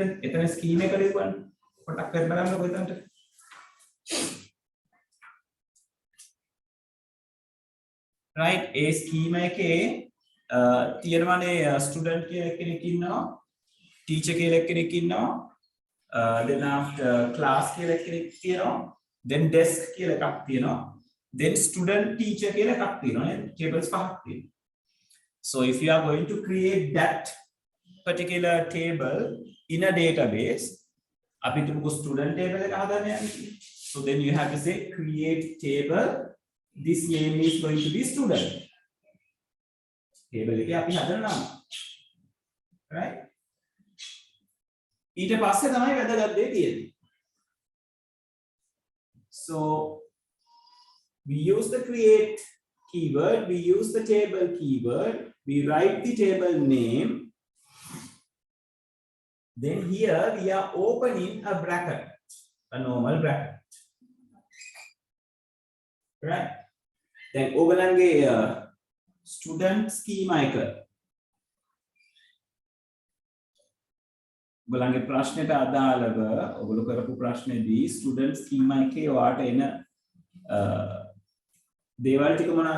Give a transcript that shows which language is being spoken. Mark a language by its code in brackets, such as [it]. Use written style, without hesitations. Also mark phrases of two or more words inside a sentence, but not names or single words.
[si] එතන scheme එක ලියපුවානේ. පොඩක් කරලා බලන්නකො එතනට. right ඒ scheme එකේ තියෙනවානේ student කියලා කෙනෙක් ඉන්නවා, teacher කියලා කෙනෙක් ඉන්නවා, [en] then after class [si] කියලා කෙනෙක් තියෙනවා, [en] then desk [si] කියලා එකක් තියෙනවා, [en] Then student teacher [si] කියලා එකක් තියෙනවා නේද? Tables පහක් තියෙනවා. [en] So if you are going to create that particular table in a database, [si] අපි තුමුකෝ [en] student table [si] එක හදන්න යන්නේ. [en] So then you have to say create table. This name is going to be student. [si] Table එකේ අපි හදන නම. Right? ඊට පස්සේ තමයි වැදගත් දේ තියෙන්නේ. [en] So we use the create keyword, we use the table keyword, we write the table name. Then here we are opening a bracket, a normal bracket. Right? Then [si] ඔයගලන්ගේ [en] student schema [si] එක ඔයගලන්ගේ ප්‍රශ්නෙට අදාළව ඔයගොල්ලෝ කරපු ප්‍රශ්නේදී [en] student schema [si] එකේ ඔයාට එන දේවල් ටික මොනවාද?